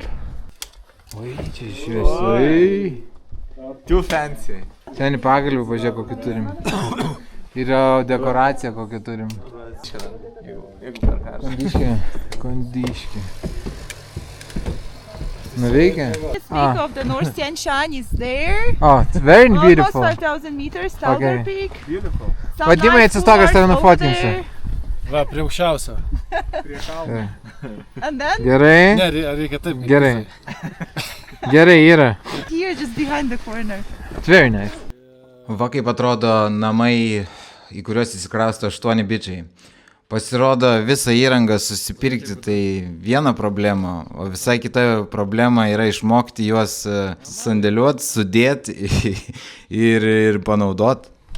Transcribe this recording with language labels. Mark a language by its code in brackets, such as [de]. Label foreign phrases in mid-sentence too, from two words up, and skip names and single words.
[lt] Oi, čia šviesai. [en] Too fancy. [lt] Ten į pagalbį pažiūrėk, kokį turim. Yra dekoracija, kokią turim. Kondiškė. Nuveikia? [en] This peak of the North Tian Shan is there. Oh, it's very Almost beautiful. 5,000 meters, Stalber Peak. Beautiful. [lt] Vadimai, atsistok, aš tave nufotinsiu. Va, prie aukščiausio. [en] And then [lt] Gerai? Ne, reikia taip. Gerai. Gerai yra. [en] here, just behind the corner. It's very nice. [lt] Va kaip atrodo namai, į kuriuos įsikrausto 8 bičiai. Pasirodo, visą įrangą susipirkti tai viena problema, o visai kita problema yra išmokti juos sandėliuoti, sudėti ir panaudoti.